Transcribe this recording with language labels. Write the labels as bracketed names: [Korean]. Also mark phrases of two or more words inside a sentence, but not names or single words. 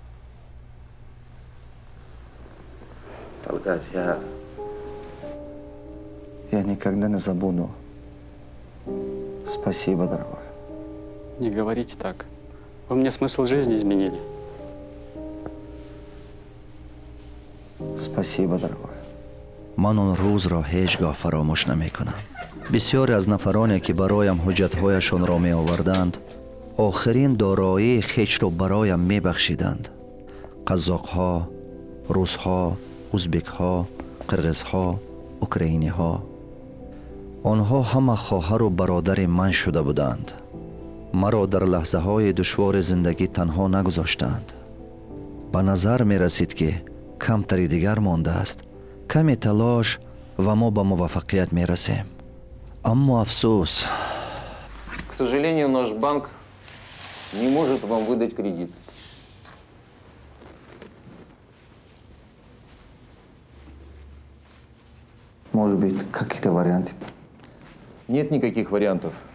[Russian] Талгат, я никогда не забуду. Спасибо, дорогой. Не говорите так. Вы мне смысл жизни изменили. Спасибо, дорогой. [Tajik] ман он рӯзро ҳеҷ гоҳ фаромӯш намекунам. бисёре аз нафароне ки бароям ҳуҷҷатҳояшонро меоварданд, охирин дороии хечро бароям мебахшиданд. қазоқҳо, русҳо, узбекҳо, қирғизҳо, украиниҳо. онҳо ҳама хоҳару бародари ман шуда буданд. маро дар лаҳзаҳои душвори зиндагӣ танҳо нагузоштанд. ба назар мерасид ки камтари дигар мондааст. каме талош ва мо ба муваффақият мерасем. аммо афсӯс, [Russian] К сожалению, наш банк не может вам выдать кредит. Может быть, какие-то варианты? Нет никаких вариантов.